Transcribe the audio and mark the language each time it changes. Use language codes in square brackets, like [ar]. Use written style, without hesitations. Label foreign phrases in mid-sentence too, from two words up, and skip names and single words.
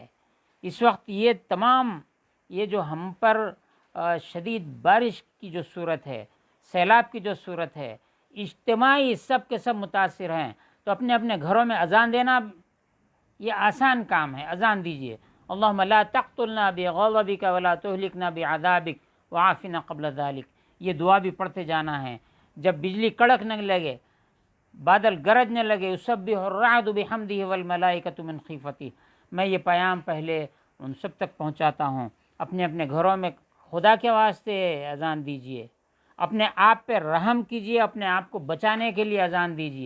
[ur] اس وقت یہ جو ہم پر شدید بارش کی جو صورت ہے، سیلاب کی جو صورت ہے، اجتماعی سب کے سب متاثر ہیں، تو اپنے اپنے گھروں میں اذان دینا یہ آسان کام ہے۔ اذان دیجئے، [ar] اللہم لا تقتلنا بغضبک ولا تہلکنا بعذابک وعافنا قبل ذلک، [ur] یہ دعا بھی پڑھتے جانا ہے۔ جب بجلی کڑکنے لگے، بادل گرجنے لگے، [ar] یسبح الرعد بحمدہ والملائکۃ من خیفتہ، [ur] میں یہ پیام پہلے ان سب تک پہنچاتا ہوں۔ اپنے اپنے گھروں میں خدا کے واسطے اذان دیجئے، اپنے آپ پہ رحم کیجئے، اپنے آپ کو بچانے کے لیے اذان دیجئے۔